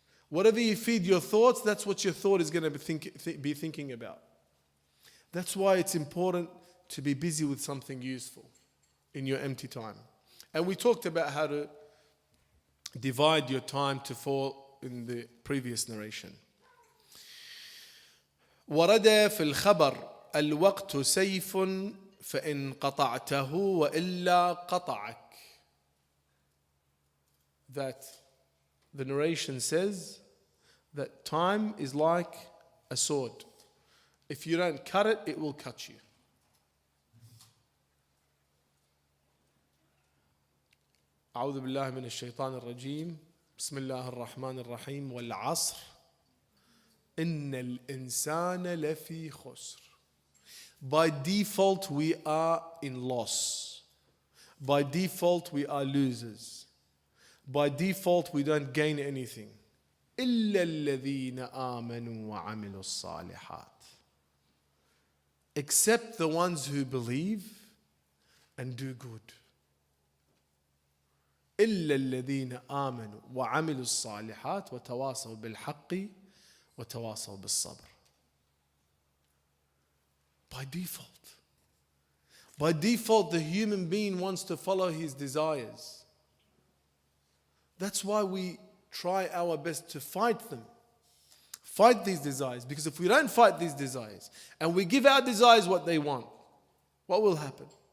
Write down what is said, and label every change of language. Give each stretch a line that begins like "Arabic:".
English: Whatever you feed your thoughts, that's what your thought is going to be thinking about. That's why it's important to be busy with something useful in your empty time. And we talked about how to divide your time to fall in the previous narration.
Arabic: ورد في الخبر الوقت سيف فإن قطعته وإلا قطعك.
English: That the narration says that time is like a sword. If you don't cut it, it will cut you.
Arabic: أعوذ بالله من الشيطان الرجيم. بسم الله الرحمن الرحيم. والعصر إن الإنسان لفي خسر.
English: By default, we are in loss. By default, we are losers. By default, we don't gain anything.
Arabic: إلا الذين آمنوا وعملوا الصالحات.
English: Except the ones who believe and do good.
Arabic: إلا الذين آمنوا وعملوا الصالحات وتواصوا بالحق وتواصوا بالصبر.
English: By default. By default, the human being wants to follow his desires. That's why we try our best to fight them. Fight these desires. Because if we don't fight these desires and we give our desires what they want, what will happen?